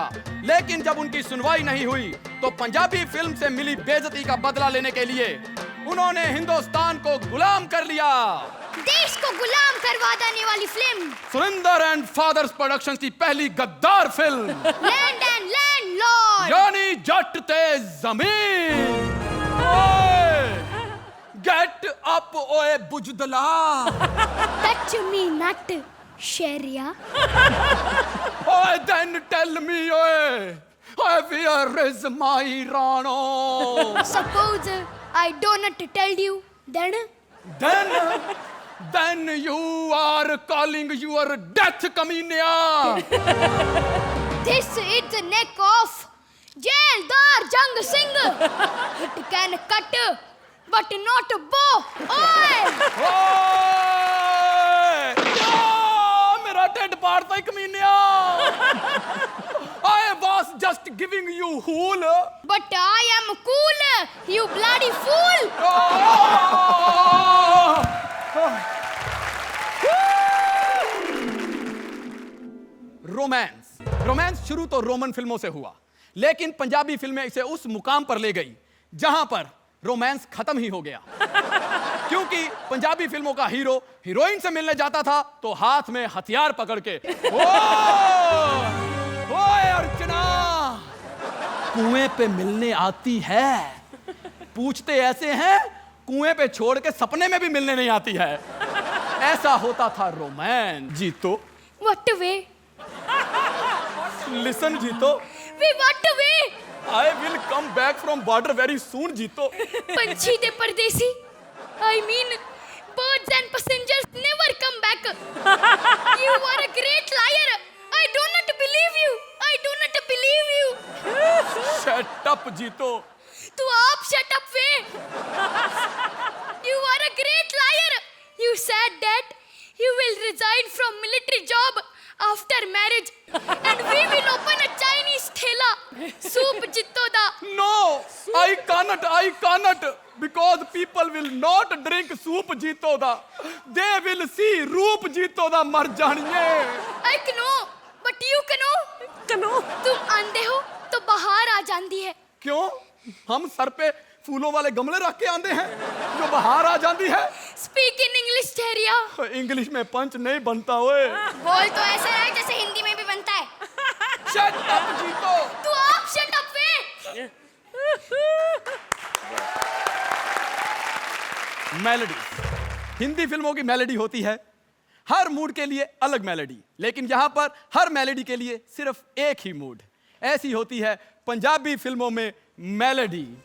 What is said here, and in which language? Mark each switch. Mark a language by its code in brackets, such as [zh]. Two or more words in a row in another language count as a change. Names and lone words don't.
[hi] लेकिन जब उनकी सुनवाई नहीं हुई तो पंजाबी फिल्म से मिली बेइज्जती का बदला लेने के लिए उन्होंने हिंदुस्तान को गुलाम कर लिया। देश को गुलाम करवा देने वाली फिल्म सुरिंदर एंड फादर्स प्रोडक्शंस की पहली गद्दार फिल्म [en] land and landlord, [pa] यानी जट ते जमीन। [en] get up [pa] ओए बुजदला। [en] touch me not शेरिया। Oye then tell me oye, where is my Rano? suppose I don't tell you, then then you are calling your death, कमीनिया. This is the neck of Jaildar Jang Singh. It can cut, but not bow. Oi! ओए! [pa] या, मेरा ढिड पाड़ता ही कमीनिया. [en] I was just giving you hool. But I am cool, you bloody fool. [hi] रोमांस शुरू तो रोमन फिल्मों से हुआ, लेकिन पंजाबी फिल्में इसे उस मुकाम पर ले गई जहां पर रोमांस खत्म ही हो गया. क्योंकि पंजाबी फिल्मों का हीरो हीरोइन से मिलने जाता था तो हाथ में हथियार पकड़ के, ओए अर्चना, कुएं पे मिलने आती है. पूछते ऐसे हैं, कुएं पे छोड़ के सपने में भी मिलने नहीं आती है. ऐसा होता था रोमांस. जीतो, [en] What way? लिसन जीतो, We what way? I will come back from border very soon. जीतो. [pa] पंछी दे परदेसी. [en] I mean, birds and passengers never come back. You are a great liar. I do not believe you. I do not believe you. Shut up, जीतो. [pa] तू आप [en] shut up वे. You are a great liar. You said that you will resign from military job after marriage and we will open a Chinese thela. Soup jitto da. No, I cannot, because people will not drink soup [pa] जीतो दा. [en] They will see [pa] रूप जीतो दा. मर जानिए. [en] I know, but you know. [hi] तुम अंधे हो तो बाहर आ जाती है. क्यों? हम सर पे फूलों वाले गमले रख के आंदे हैं जो बाहर आ जाती है. [en] Speak in English ठहरिया. [hi] इंग्लिश में पंच नहीं बनता ओए. बोल तो ऐसा है जैसे हिंदी में भी बनता है. [en] Shut up, जीतो. [pa] तू आप [en] shut up [pa] वे. [hi] मेलोडी. हिंदी फिल्मों की मेलोडी होती है हर मूड के लिए अलग मेलोडी, लेकिन यहां पर हर मेलोडी के लिए सिर्फ एक ही मूड. ऐसी होती है पंजाबी फिल्मों में मेलोडी.